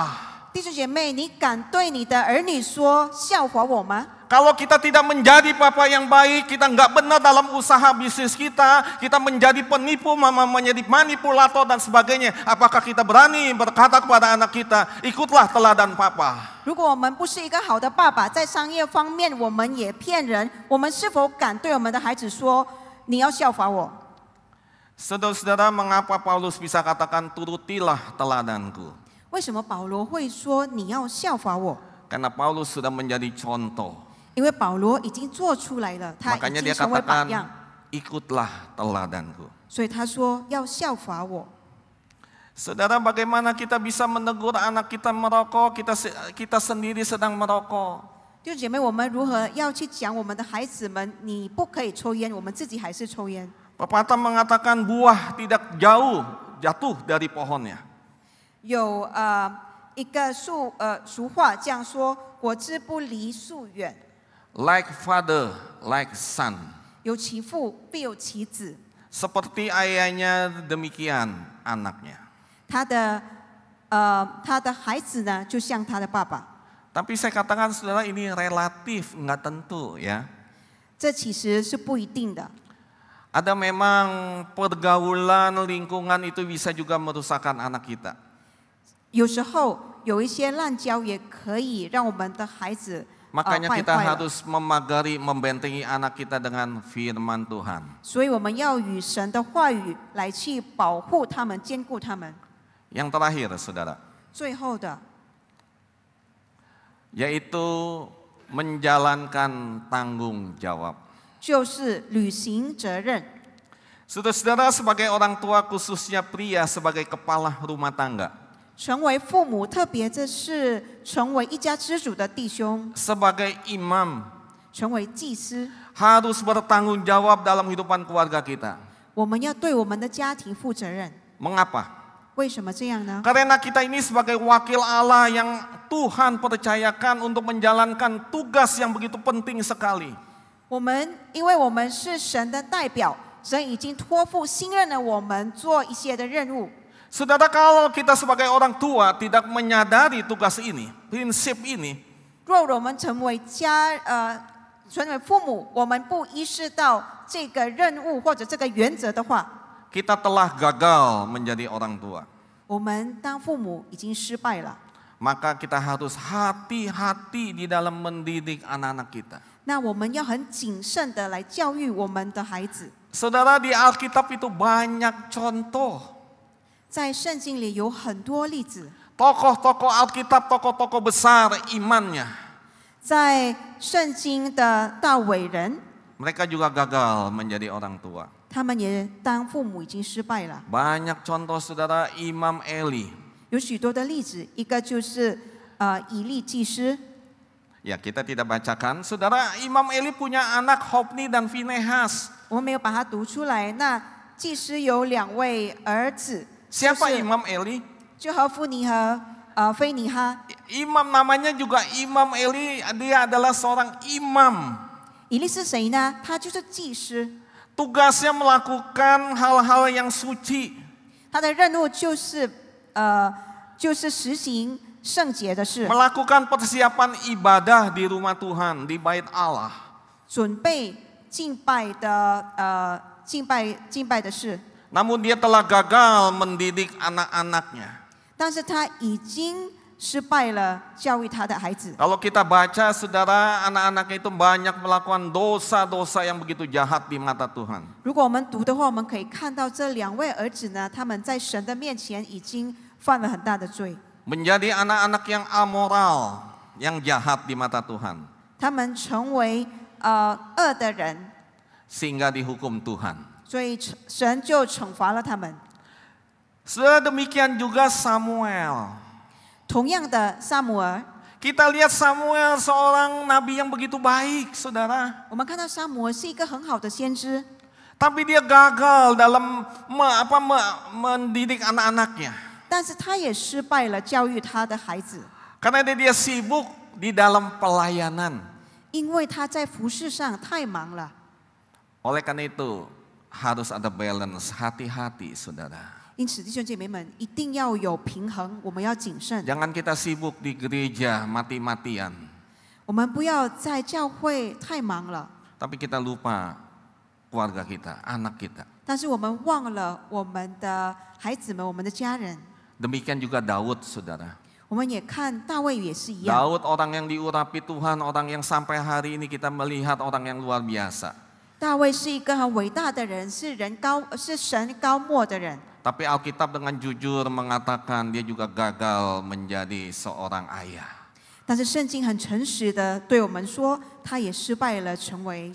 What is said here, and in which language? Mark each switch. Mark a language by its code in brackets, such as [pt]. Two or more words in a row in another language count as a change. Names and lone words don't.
[zh] 弟兄姐妹，你敢对你的儿女说效法我吗？ [id] Kalau kita tidak menjadi papa yang baik, kita nggak benar dalam usaha bisnis kita menjadi penipu, menjadi manipulator dan sebagainya. Apakah kita berani berkata kepada anak kita, ikutlah teladan papa? [zh] 如果我们不是一个好的爸爸，在商业方面我们也骗人，我们是否敢对我们的孩子说你要效法我？ [id] Saudara-saudara, mengapa Paulus bisa katakan turutilah teladanku? [zh] 为什么保罗会说你要效法我？ [id] Karena Paulus sudah menjadi contoh. [zh] 因为保罗已经做出来了，他 [id] Makanya [zh] 已 [id] dia [zh] 经成为榜 [id] katakan, [zh] 样， [id] ikutlah teladanku. [zh] 所以他说要效法我。 [id] Saudara, bagaimana kita bisa menegur anak kita merokok, kita sendiri sedang merokok? [zh] 弟兄姐妹，我们如何要去讲我们的孩子们，你不可以抽烟，我们自己还是抽烟？ [id] Pepatah mengatakan buah tidak jauh jatuh dari pohonnya. [zh] 有一个俗话这样说：果子不离树远， [en] Like father, like son. [zh] 有其父必有其子。 [id] Seperti ayahnya demikian anaknya. [zh] 他的孩子呢，就像他的爸爸。 [id] Tapi saya katakan saudara ini relatif, nggak tentu ya. [zh] 这其实是不一定的。 [id] Ada memang pergaulan lingkungan itu bisa juga merusakkan anak kita. [zh] 有时候有一些滥交也可以让我们的孩子 [id] Makanya [zh] 败 [id] kita [zh] 坏了。 [id] harus memagari, membentengi anak kita dengan firman Tuhan. [zh] 所以我们要与神的话语来去保护他们、兼顾他们。 [id] Yang terakhir saudara, [zh] 最后的 [id] yaitu menjalankan tanggung jawab. [zh] 就是履行责任。 [id] Saudara-saudara, sebagai orang tua khususnya pria sebagai kepala rumah tangga, [zh] 成为父母，特别这是成为一家之主的弟兄， [id] sebagai imam [zh] 成为祭司， [id] harus bertanggung jawab dalam kehidupan keluarga kita. [zh] 我们要对我们的家庭负责任。 [id] Mengapa? [zh] 为什么这样呢？ [id] Karena kita ini sebagai wakil Allah yang Tuhan percayakan untuk menjalankan tugas yang begitu penting sekali. [zh] 因为我们是神的代表，神已经托付信任了我们做一些的任务。 [id] Saudara, kalau kita sebagai orang tua tidak menyadari tugas ini, prinsip ini, [zh] 若我们成为父母，我们不意识到这个任务或者这个原则的话， [id] kita telah gagal menjadi orang tua. [zh] 我们当父母已经失败了。 [id] Maka kita harus hati-hati di dalam mendidik anak-anak kita. [zh] 那我们要很谨慎的来教育我们的孩子。 [id] Saudara, di Alkitab itu banyak contoh. [zh] 在圣经里有很多例子， [id] Tokoh-tokoh Alkitab, tokoh-tokoh besar imannya. [zh] 在圣经的大伟人， [id] Mereka juga gagal menjadi orang tua. [zh] 他们也当父母已经失败了。 [id] Banyak contoh saudara, Imam Eli. [zh] 有许多的例子，一个就是以利祭司。 [id] Ya, kita tidak bacakan. Saudara, Imam Eli punya anak Hofni dan Finehas. [zh] 我们没有把它读出来。那祭司有2位儿子， [id] Siapa Imam Eli? [zh] 就和夫尼和菲尼哈。 [id] Imam namanya juga Imam Eli, dia adalah seorang imam. [zh] 以利是谁呢？他就是祭司， [id] Tugasnya melakukan hal-hal yang suci. [zh] 他的任务就是实行圣洁的事， [id] Melakukan persiapan ibadah di rumah Tuhan, di bait Allah. [zh] 准备敬拜的事。 [id] Namun dia telah gagal mendidik anak-anaknya. [zh] 但是他已经失败了教育他的孩子。 [id] Kalau kita baca, saudara, anak-anak itu banyak melakukan dosa-dosa yang begitu jahat di mata Tuhan. [zh] 如果我们读的话，我们可以看到这2位儿子呢，他们在神的面前已经犯了很大的罪， [id] Menjadi anak-anak yang amoral, yang jahat di mata Tuhan. [zh] 他们成为恶的人， [id] Sehingga dihukum Tuhan. [zh] 所以神就惩罚了他们。 [id] Saudara, demikian juga Samuel. [zh] 同样的，撒母耳， [id] Kita lihat Samuel seorang nabi yang begitu baik, saudara. [zh] 我们看到撒母耳是一个很好的先知， [id] Tapi dia gagal dalam mendidik anak-anaknya. [zh] 但是他也失败了教育他的孩子， [id] Karena dia sibuk di dalam pelayanan. [zh] 因为他在服事上太忙了。 [id] Oleh karena itu harus ada balance, hati-hati saudara. [zh] 因此，弟兄姐妹们一定要有平衡，我们要谨慎。 [id] Jangan kita sibuk di gereja mati-matian. [zh] 我们不要在教会太忙了， [id] Tapi kita lupa keluarga kita, anak kita. [zh] 但是我们忘了我们的孩子们，我们的家人。 [id] Demikian juga Daud saudara. [zh] 我们也看大卫也是一样。 [id] Daud orang yang diurapi Tuhan, orang yang sampai hari ini kita melihat orang yang luar biasa. [zh] 大卫是一个很伟大的人，是神高莫的人。 [id] Tapi Alkitab dengan jujur mengatakan dia juga gagal menjadi seorang ayah. [zh] 但是圣经很诚实的对我们说，他也失败了成为一